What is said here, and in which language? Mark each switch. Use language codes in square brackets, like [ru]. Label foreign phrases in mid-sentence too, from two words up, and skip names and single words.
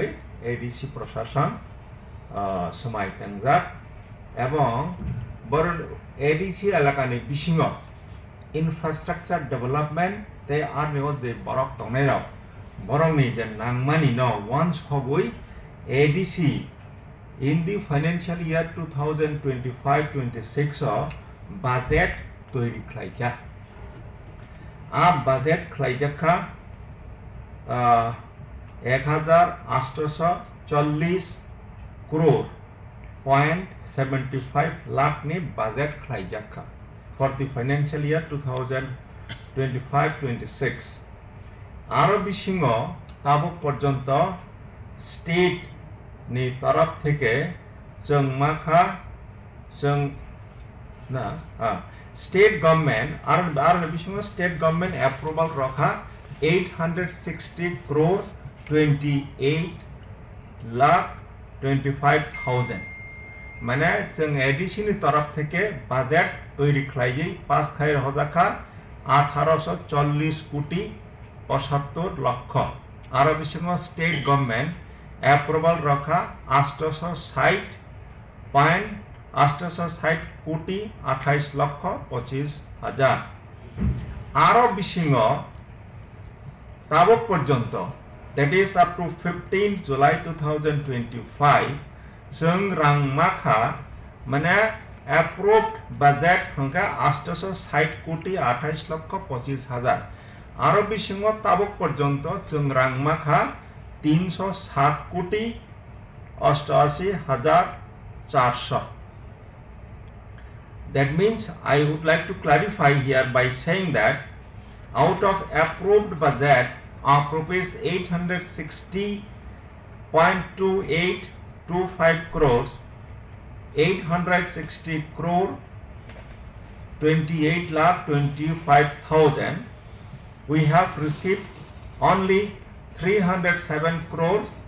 [brx] एडिसि प्रशासन समाय तंजाक एवं बर एडिसि एलाकानि बिसिङाव [en] infrastructure development [brx] ते आरो जे बरक तंनायाव बरकनि जे नांमानि न वान्स हबय एडिसि [en] in the financial year [brx] 2025-26 बजेट तैयारी खालायखा आ बजेट खालायजाखा 1840 करोड़ 0.75 लाख नि बजेट खालायजाखा [en] for the financial year [brx] 2025-26 आरो बिसिङो ताबुक पर्यन्त स्टेट नि [bn] তরফ থেকে [brx] जों माखा जों ना [en] state government [brx] आरो बिसिङो [en] state government approval [brx] रखा 860 करोड़ 28 लाख 25,000 माने जों एडिसिनि [bn] তরফ থেকে [brx] बजेट तैयारी खालायै पास खाय हजाखा 1840 कोटी 75 लाख आरो बिसिङो [en] state government approval [brx] रखा 860 कोटी 28 लाख 25 हजार आरो बिसिङो ताबक पर्यन्त [en] that is up to 15 July 2025 [brx] जों रां माखा माने [en] approved budget [brx] हंका 860 कोटी 28 लाख 25 हजार आरो बिसिङो ताबक पर्यन्त जों रां माखा 307 कोटी 88 हजार 400 [en] That means I would like to clarify here by saying that out of approved budget of rupees 860.2825 crores 860 crore 28 lakh 25,000 we have received only 307 crore